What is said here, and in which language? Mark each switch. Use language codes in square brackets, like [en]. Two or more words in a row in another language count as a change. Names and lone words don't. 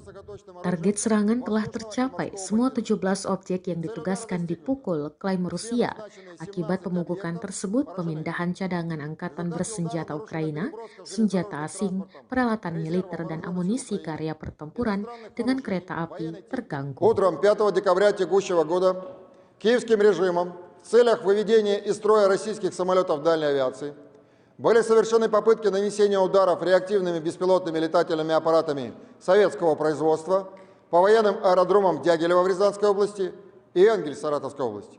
[id] Target serangan telah tercapai, semua 17 objek yang ditugaskan dipukul, klaim Rusia. Akibat pemugukan tersebut, pemindahan cadangan angkatan bersenjata Ukraina, senjata asing, peralatan militer dan amunisi ke area pertempuran dengan kereta api terganggu. [ru] Утром 5 декабря текущего года киевским режимом в целях выведения из строя российских самолетов дальней авиации были совершены попытки нанесения ударов реактивными беспилотными летательными аппаратами советского производства по военным аэродромам Дягилева в Рязанской области и Энгельс в Саратовской области.